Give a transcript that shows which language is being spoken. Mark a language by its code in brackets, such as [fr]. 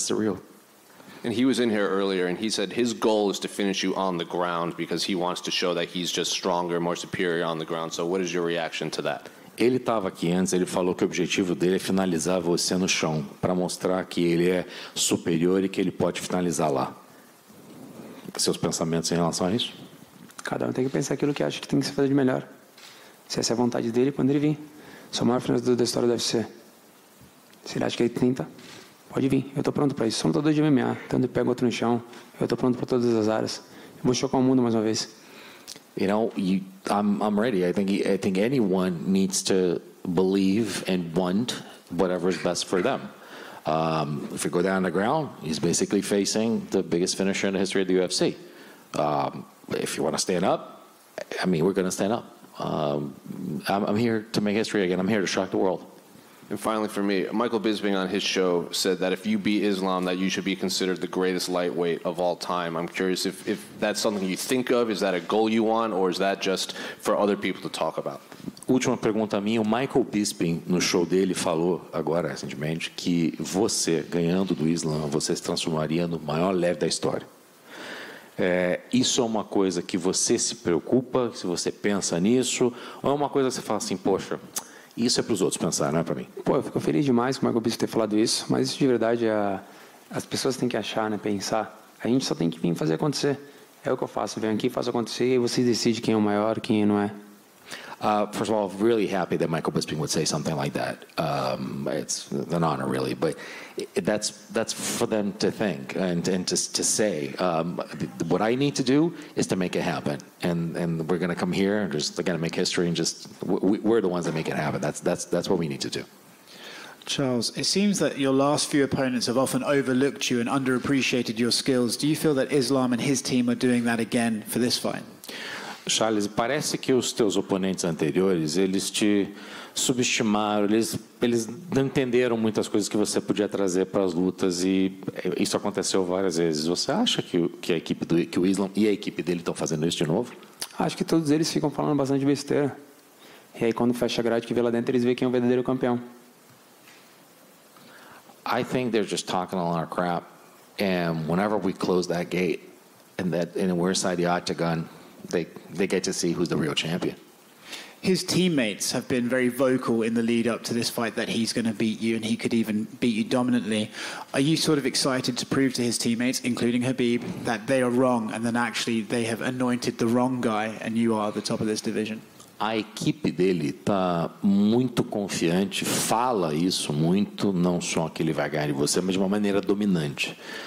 [en] That's the real. And he was in here earlier, and he said his goal is to finish you on the ground because he wants to show that he's just stronger, more superior on the ground. So what is your reaction to that? [pt] Ele estava aqui antes, ele falou que o objetivo dele é finalizar você no chão, para mostrar que ele é superior e que ele pode finalizar lá. Seus pensamentos em relação a isso? Cada um tem que pensar aquilo que acha que tem que se fazer de melhor. Se essa é a vontade dele, quando ele vir. Sou o maior finalizador da história do UFC. Se ele acha que ele tenta, pode vir. Eu estou pronto para isso. Sou um lutador de MMA. Tanto pego outro no chão. Eu estou pronto para todas as áreas. Eu vou chocar o mundo mais uma vez. [en] I'm ready. I think anyone needs to believe and want whatever is best for them. If you go down on the ground, he's basically facing the biggest finisher in the history of the UFC. If you want to stand up, I mean, we're going to stand up. I'm here to make history again. I'm here to shock the world. And finally, for me, Michael Bisping on his show said that if you beat Islam, that you should be considered the greatest lightweight of all time. I'm curious if that's something you think of. Is that a goal you want, or is that just for other people to talk about? [pt] Última pergunta minha. O Michael Bisping, no show dele, falou agora, recentemente, que você, ganhando do Islam, você se transformaria no maior leve da história. Isso é uma coisa que você se preocupa, se você pensa nisso, ou é uma coisa que você fala assim, poxa, isso é para os outros pensar, não é para mim? Pô, eu fico feliz demais com o Michael Bisping ter falado isso, mas isso de verdade as pessoas têm que achar, né, pensar. A gente só tem que vir fazer acontecer. É o que eu faço, venho aqui, faço acontecer e vocês decidem quem é o maior, quem não é. [en] First of all, really happy that Michael Bisping would say something like that. It's an honor, really, but that's for them to think and to say. What I need to do is to make it happen, and we're going to come here and just going to make history, and just we're the ones that make it happen. That's what we need to do. Charles, it seems that your last few opponents have often overlooked you and underappreciated your skills. Do you feel that Islam and his team are doing that again for this fight? [pt] Charles, parece que os teus oponentes anteriores, eles te subestimaram, eles não entenderam muitas coisas que você podia trazer para as lutas e isso aconteceu várias vezes. Você acha que a equipe que o Islam e a equipe dele estão fazendo isso de novo? Acho que todos eles ficam falando bastante besteira. E aí quando fecha a grade que vê lá dentro, eles veem quem é o verdadeiro campeão. [en] I think they're just talking a lot of crap, and whenever we close that gate and we're inside the octagon, they get to see who's the real champion. His teammates have been very vocal in the lead up to this fight that he's going to beat you and he could even beat you dominantly. Are you sort of excited to prove to his teammates, including Khabib, that they are wrong and then actually they have anointed the wrong guy and you are the top of this division? [pt] A equipe dele está muito confiante, fala isso muito, não só que ele vai ganhar de você, mas de uma maneira dominante.